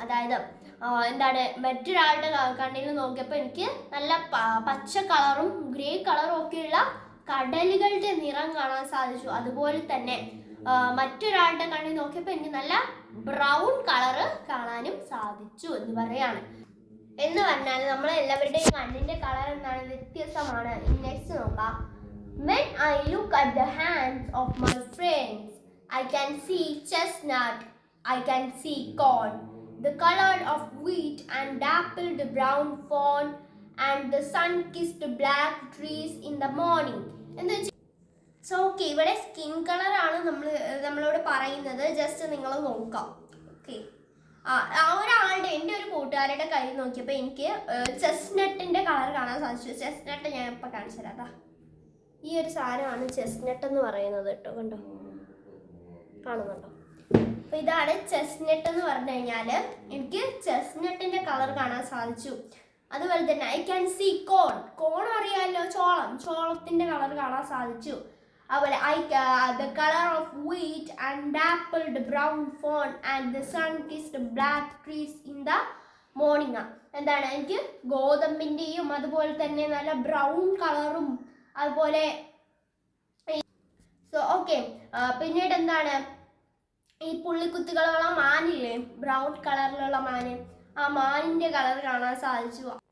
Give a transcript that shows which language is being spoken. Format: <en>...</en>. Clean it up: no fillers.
<ml>അതായത് എന്താണ്, മറ്റൊരാളുടെ കണ്ണിൽ നോക്കിയപ്പോൾ എനിക്ക് നല്ല പച്ച കളറും ഗ്രേ കളറും ഒക്കെയുള്ള കടലുകളുടെ നിറം കാണാൻ സാധിച്ചു. അതുപോലെ തന്നെ മറ്റൊരാളുടെ കണ്ണിൽ നോക്കിയപ്പോൾ എനിക്ക് നല്ല ബ്രൗൺ കളറ് കാണാനും സാധിച്ചു എന്ന് പറയാണ്. എന്ന് പറഞ്ഞാൽ നമ്മൾ എല്ലാവരുടെയും കണ്ണിന്റെ കളർ എന്താണ്, വ്യത്യസ്തമാണ്. നെക്സ്റ്റ് നോക്കാം.</ml> <en>When I look at the hands of my friends, I can see chestnut, I can see corn, the color of wheat and dappled brown fawn and the sun-kissed black trees in the morning.</en> <ml>So okay, ഇവിടെ skin കളറാണ് നമ്മളോട് പറയുന്നത്. Just നിങ്ങൾ നോക്കാം. Okay, ഒരാളുടെ എൻ്റെ ഒരു കൂട്ടുകാരുടെ കൈ നോക്കിയപ്പോൾ എനിക്ക് ചെസ്റ്റ്നട്ടിൻ്റെ കളർ കാണാൻ സാധിച്ചു. ചെസ്റ്റ്നട്ട് ഞാൻ ഇപ്പം കാണിച്ചു തരാം. ഈ ഒരു സാധനമാണ് ചെസ്റ്റ്നട്ട് എന്ന് പറയുന്നത് കേട്ടോ. കണ്ടോ, കാണുന്നുണ്ടോ? അപ്പോൾ ഇതാണ് ചെസ്റ്റ്നട്ട് എന്ന് പറഞ്ഞു കഴിഞ്ഞാൽ എനിക്ക് ചെസ്റ്റ്നട്ടിൻ്റെ കളർ കാണാൻ സാധിച്ചു. അതുപോലെ തന്നെ ഐ ക്യാൻ സീ കോൺ. കോൺ അറിയാമല്ലോ, ചോളത്തിൻ്റെ കളർ കാണാൻ സാധിച്ചു. അതുപോലെ</ml> <en>the color of wheat and dappled brown fawn and the sun-kissed black trees in the morning.</en> <ml>എന്താണ്, എനിക്ക് ഗോതമ്പിൻ്റെയും അതുപോലെ തന്നെ നല്ല ബ്രൗൺ കളറും അതുപോലെ. സോ ഓക്കെ, പിന്നീട് എന്താണ്, ഈ പുള്ളിക്കുത്തുകളുള്ള മാനില്ലേ, ബ്രൗൺ കളറിലുള്ള മാന്, ആ മാനിൻ്റെ കളർ കാണാൻ സാധിച്ചു.</ml>